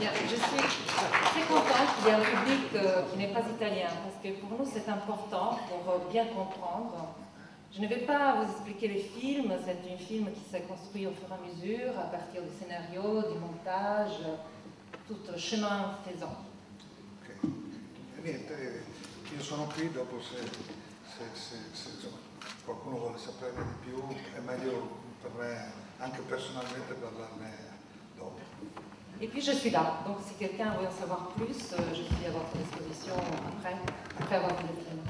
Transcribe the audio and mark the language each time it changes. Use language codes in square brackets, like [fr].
[fr] Je suis très contente qu'il y ait un public qui n'est pas italien, parce que pour nous c'est important pour bien comprendre. Je ne vais pas vous expliquer les films, c'est un film qui s'est construit au fur et à mesure, à partir du scénario, du montage, tout chemin faisant. Okay. [it] Niente, io sono qui, dopo se insomma, qualcuno vuole saperne di più, è meglio per me anche personalmente parlarne dopo. [fr] Et puis je suis là, donc si quelqu'un veut en savoir plus, je suis à votre disposition après avoir vu le film.